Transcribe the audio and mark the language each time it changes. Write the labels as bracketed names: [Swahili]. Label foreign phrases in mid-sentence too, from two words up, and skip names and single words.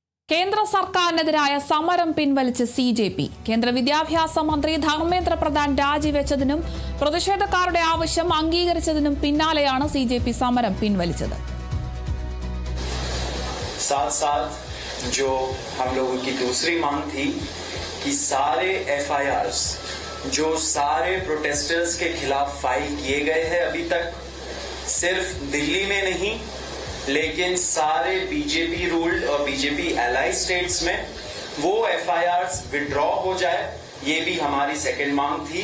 [Malayalam] കേന്ദ്ര സർക്കാരിനെതിരായ സമരം പിൻവലിച്ച് സിജെപി. കേന്ദ്ര വിദ്യാഭ്യാസ മന്ത്രി ധർമ്മേന്ദ്ര പ്രധാൻ രാജിവെച്ചതിനും പ്രതിഷേധക്കാരുടെ ആവശ്യം അംഗീകരിച്ചതിനും പിന്നാലെയാണ് സിജെപി സമരം പിൻവലിച്ചത്. [Hindi] साथ जो हम लोगों की दूसरी मांग थी कि सारे एफआईआर्स जो सारे प्रोटेस्टर्स के खिलाफ फाइल किए गए हैं अभी तक, सिर्फ दिल्ली में नहीं लेकिन सारे बीजेपी रूल्ड और बीजेपी [English] ally states [Hindi] में वो एफआईआर्स विड्रॉ हो जाए, ये भी हमारी सेकंड मांग थी.